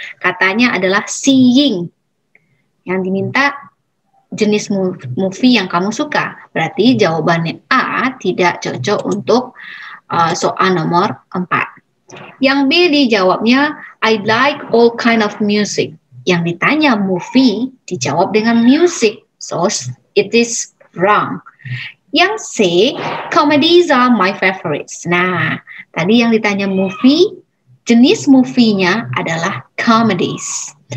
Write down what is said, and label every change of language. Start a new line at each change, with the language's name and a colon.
Indonesian: Katanya adalah seeing. Yang diminta jenis movie yang kamu suka. Berarti jawabannya A tidak cocok untuk soal nomor 4. Yang B dijawabnya
English: I like all kind of music.
Indonesian: yang ditanya movie dijawab dengan music.
English: So it is wrong.
Indonesian: Yang C,
English: comedies are my favorites.
Indonesian: Nah, tadi yang ditanya movie, jenis movie-nya adalah comedies.